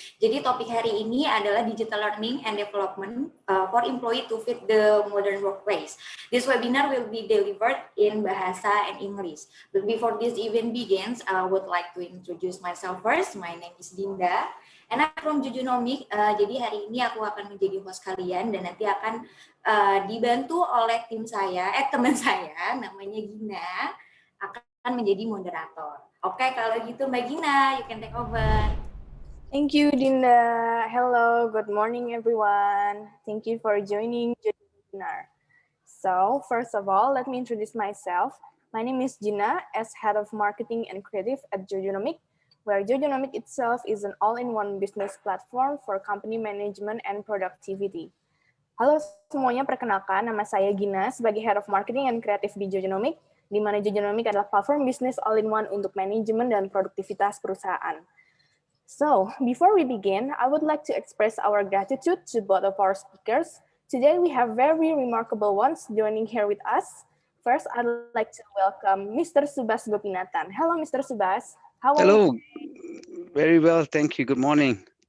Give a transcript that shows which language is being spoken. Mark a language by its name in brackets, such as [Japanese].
[Indonesian] Jadi topik hari ini adalah [English] digital learning and development for employee to fit the modern workplace. This webinar will be delivered in Bahasa and English. But before this event begins, I would like to introduce myself first. My name is Dinda, and I'm from Jojonomic. [Indonesian] Jadi hari ini aku akan menjadi host kalian dan nanti akan dibantu oleh teman saya namanya Gina akan menjadi moderator. Oke, kalau gitu Mbak Gina, [English] you can take over. Thank you, Dinda. Hello, good morning, everyone. Thank you for joining the webinar. So, first of all, let me introduce myself. My name is Gina, as Head of Marketing and Creative at Jojonomic, where Jojonomic itself is an all-in-one business platform for company management and productivity. [Indonesian] Halo semuanya, perkenalkan nama saya Gina sebagai Head of Marketing and Creative di Jojonomic, di mana Jojonomic adalah platform bisnis all-in-one untuk manajemen dan produktivitas perusahaan. [English] So, before we begin, I would like to express our gratitude to both of our speakers. Today we have very remarkable ones joining here with us. First, I'd like to welcome Mr. Subas Gopinathan. Hello, Mr. Subas. How are you? Hello. Very well, thank you. Good morning.